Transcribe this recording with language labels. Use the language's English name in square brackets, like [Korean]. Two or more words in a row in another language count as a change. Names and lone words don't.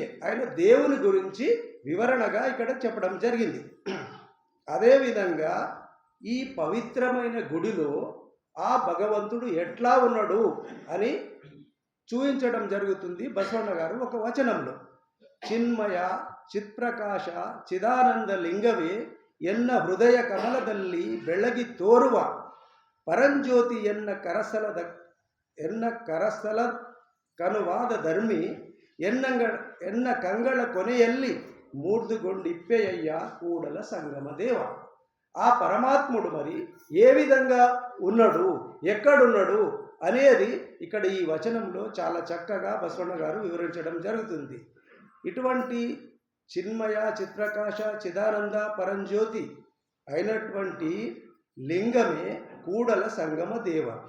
[Telugu] ఆయన దేవుని గురించి వివరణగా ఇక్కడ చెప్పడం జరిగింది. అదేవిధంగా ఈ పవిత్రమైన గుడిలో ఆ భగవంతుడు ఎట్లా ఉన్నాడు అని చూపించడం జరుగుతుంది బసవಣ್ణ గారు ఒక వచనంలో. [Kannada] చిన్మయ ಚಿತ್ಪ್ರಕಾಶ ಚಿದಾನಂದ ಲಿಂಗವೇ ಎನ್ನ ಹೃದಯ ಕಮಲದಲ್ಲಿ ಬೆಳಗಿ ತೋರುವ ಪರಂಜ್ಯೋತಿ ಎನ್ನ ಕರಸಲ ಕನುವಾದ ಧರ್ಮಿ ಎನ್ನ ಕಂಗಳ ಕೊನೆಯಲ್ಲಿ ಮೂರ್ದುಗೊಂಡಿಪ್ಪಯ್ಯ ಕೂಡಲ ಸಂಗಮ ದೇವ. [Telugu] ఆ పరమాత్ముడు మరి ఏ విధంగా ఉన్నాడు, ఎక్కడున్నాడు అనేది ఇక్కడ ఈ వచనంలో చాలా చక్కగా బసవಣ್ణ గారు వివరించడం జరుగుతుంది. ఇటువంటి చిన్మయ, చిత్ప్రకాశ, చిదానంద, పరంజ్యోతి అయినటువంటి లింగమే కూడల సంగమ దేవ.